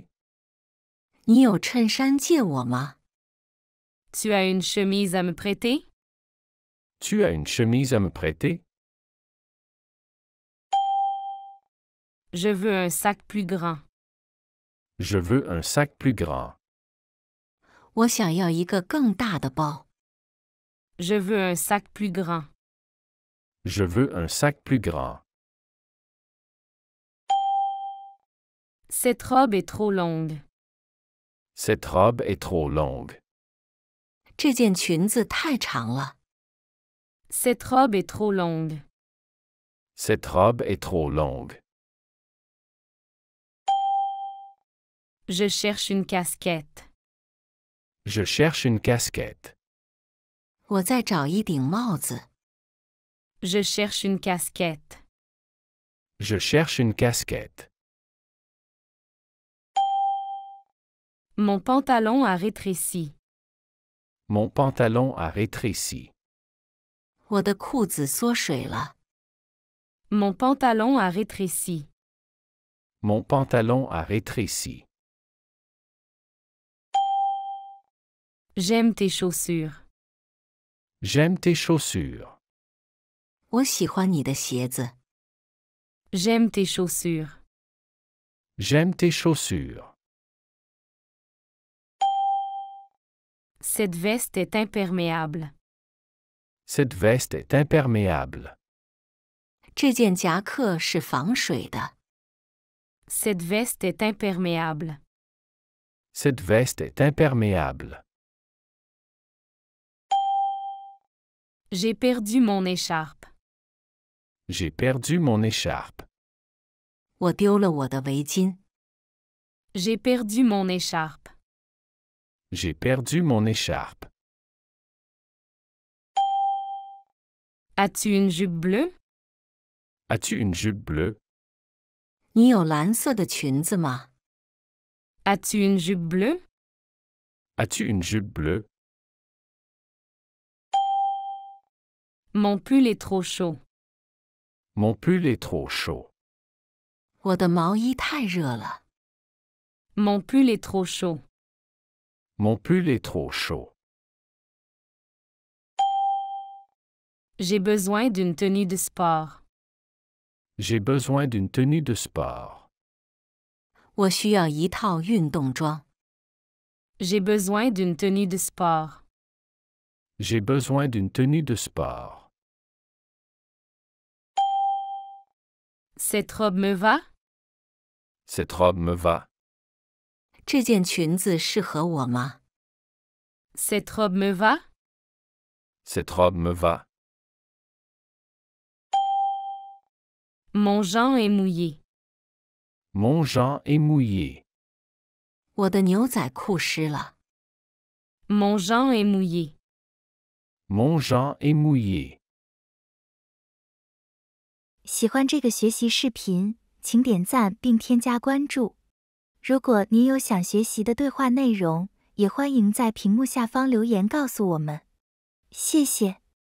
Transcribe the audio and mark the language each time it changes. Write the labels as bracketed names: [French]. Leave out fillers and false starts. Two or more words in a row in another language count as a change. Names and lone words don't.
[Chinese] 你有衬衫借我吗？ [French] Tu as une chemise à me prêter? Tu as une chemise à me prêter? Je veux un sac plus grand. Je veux un sac plus grand. [Chinese] 我想要一个更大的包。 [French] Je veux un sac plus grand. Je veux un sac plus grand. Cette robe est trop longue. Cette robe est trop longue. [Chinese] 这件裙子太长了。 [French] Cette robe est trop longue. Cette robe est trop longue. Je cherche une casquette. Je cherche une casquette. [Chinese] 我在找一顶帽子。 [French] Je cherche une casquette. Je cherche une casquette. Mon pantalon a rétréci. Mon pantalon a rétréci. [Chinese] 我的裤子缩水了。 [French] Mon pantalon a rétréci. Mon pantalon a rétréci. J'aime tes chaussures. J'aime tes chaussures. [Chinese] 我喜欢你的鞋子。 [French] J'aime tes chaussures. J'aime tes chaussures. Cette veste est imperméable. Cette veste est imperméable. [Chinese] 这件夹克是防水的。 [French] Cette veste est imperméable. Cette veste est imperméable. J'ai perdu mon écharpe. J'ai perdu mon écharpe. [Chinese] 我丢了我的围巾。 [French] J'ai perdu mon écharpe. J'ai perdu mon écharpe. As-tu une jupe bleue? As-tu une jupe bleue? [Chinese] 你有蓝色的裙子吗？ [French] As-tu une jupe bleue? As-tu une jupe bleue? Mon pull est trop chaud. Mon pull est trop chaud. [Chinese] 我的毛衣太热了。 [French] Mon pull est trop chaud. Mon pull est trop chaud. J'ai besoin d'une tenue de sport. J'ai besoin d'une tenue de sport. [Chinese] 我需要一套运动装。 [French] J'ai besoin d'une tenue de sport. J'ai besoin d'une tenue de sport. Cette robe me va? Cette robe me va. [Chinese] 这件裙子适合我吗？ [French] Cette robe me va? Cette robe me va. Mon jean est mouillé. Mon jean est mouillé. [Chinese] 我的牛仔裤湿了。 [French] Mon jean est mouillé. Mon jean est mouillé. [Chinese] 喜欢这个学习视频，请点赞并添加关注。如果您有想学习的对话内容，也欢迎在屏幕下方留言告诉我们。谢谢。